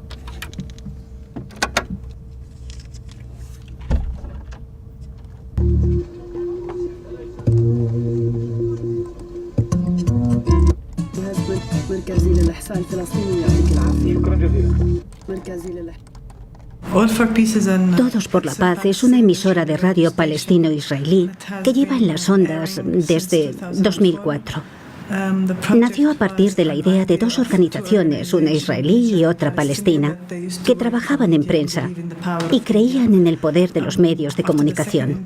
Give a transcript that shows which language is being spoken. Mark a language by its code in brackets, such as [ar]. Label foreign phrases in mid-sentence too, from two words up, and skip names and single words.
[ar] مركزي للإحصاء الفلسطيني يعطيك العافية. شكرا جزيلا. مركزي للإحصاء. [es] Todos por la Paz es una emisora de radio palestino-israelí que lleva en las ondas desde 2004. Nació a partir de la idea de dos organizaciones, una israelí y otra palestina, que trabajaban en prensa y creían en el poder de los medios de comunicación.